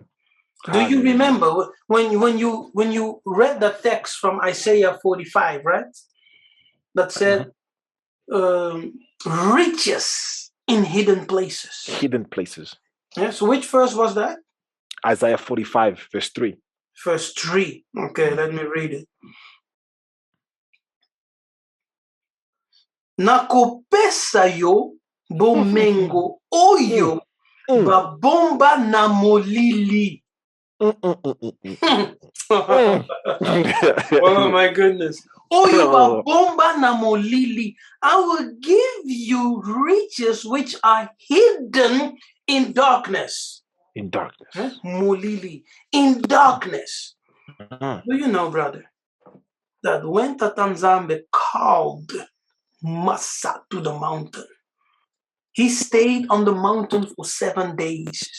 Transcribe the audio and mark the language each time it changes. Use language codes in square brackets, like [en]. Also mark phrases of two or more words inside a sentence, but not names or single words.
[en] Do you remember when you read the text from Isaiah 45, right? That said, riches in hidden places. Hidden places. Yeah, so which verse was that? Isaiah 45, verse 3. Verse 3. Okay, let me read it. [ln] Nakopesa yo bomengo oyo babomba na molili. [en] Oh my goodness. [ln] Oyo babomba na molili. [en] I will give you riches which are hidden in darkness. In darkness. Molili. In darkness. Do you know, brother, that when Natan Nzambe called Massa to the mountain, he stayed on the mountain for 7 days.